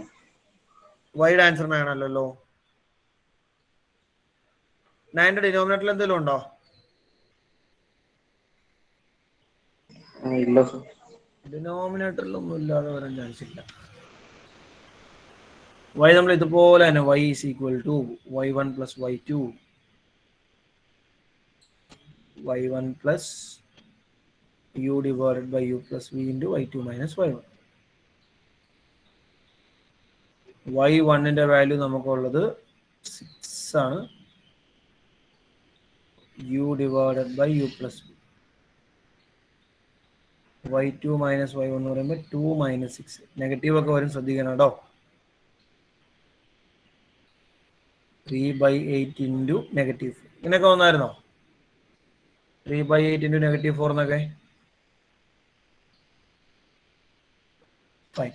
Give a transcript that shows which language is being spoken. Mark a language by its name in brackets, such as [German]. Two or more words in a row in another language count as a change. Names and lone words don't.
[Malayalam] വൈയുടെ ആൻസർ 9 അല്ലല്ലോ. 9ന്റെ ഡിനോമിനേറ്ററിൽ എന്തെങ്കിലും ഉണ്ടോ? ഇല്ല സർ. ഡിനോമിനേറ്ററിലൊന്നും ഇല്ലാതെ വരാൻ ചാൻസ് ഇല്ല. y നമ്മൾ ഇതുപോലെ തന്നെ y = y1 + y2 y1 + u / u + v × y2 - y1. y1ന്റെ വാല്യൂ നമുക്കുള്ളത് 6 ആണ്. u / u + v. y2 - y1 എന്ന് പറയുമ്പോൾ 2 - 6. നെഗറ്റീവ് ഒക്കെ വരും, ശ്രദ്ധിക്കണം കേട്ടോ. 3/8 × -4 ഇങ്ങനെയൊക്കെ വന്നായിരുന്നോ? 3/8 × -4 എന്നൊക്കെ. ഫൈൻ.